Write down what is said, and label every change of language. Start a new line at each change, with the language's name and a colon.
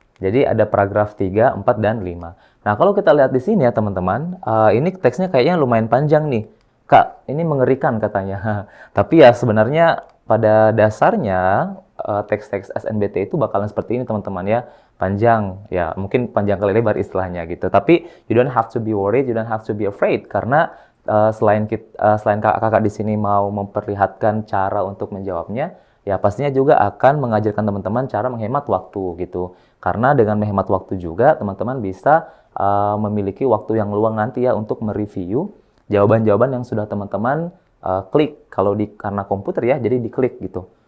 Indonesian: Jadi ada paragraf 3, 4, dan 5. Nah, kalau kita lihat di sini ya teman-teman, ini teksnya kayaknya lumayan panjang nih. Kak, ini mengerikan katanya. Tapi ya sebenarnya pada dasarnya teks-teks SNBT itu bakalan seperti ini teman-teman ya. Panjang, ya mungkin panjang kali lebar istilahnya gitu.
English: Tapi you don't have to be worried, you don't have to be afraid.
Indonesian: Karena selain kakak-kakak di sini mau memperlihatkan cara untuk menjawabnya, ya pastinya juga akan mengajarkan teman-teman cara menghemat waktu gitu. Karena dengan menghemat waktu juga teman-teman bisa memiliki waktu yang luang nanti ya untuk mereview jawaban-jawaban yang sudah teman-teman klik kalau karena komputer ya, jadi diklik gitu.